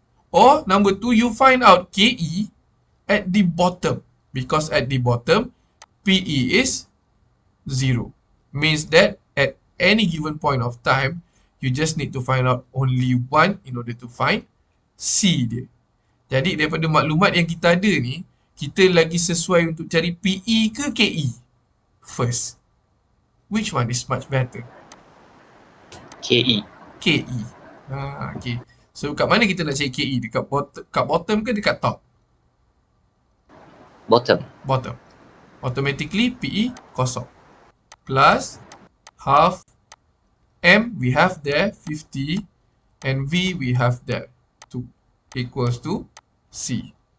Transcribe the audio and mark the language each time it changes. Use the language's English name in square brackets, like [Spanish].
[English] Or number 2, you find out KE at the bottom. Because at the bottom, PE is 0. Means that at any given point of time, you just need to find out only one in order to find C dia. [Malay] Jadi daripada maklumat yang kita ada ni, kita lagi sesuai untuk cari PE ke KE first. [English] Which one is much better? KE. [Malay] KE. Okay. So kat mana kita nak cari KE? Kat bottom ke dekat top? [English] Bottom. Bottom. Automatically PE [Malay] kosong. [English] Plus half M we have there 50 and V we have there 2 equals to C.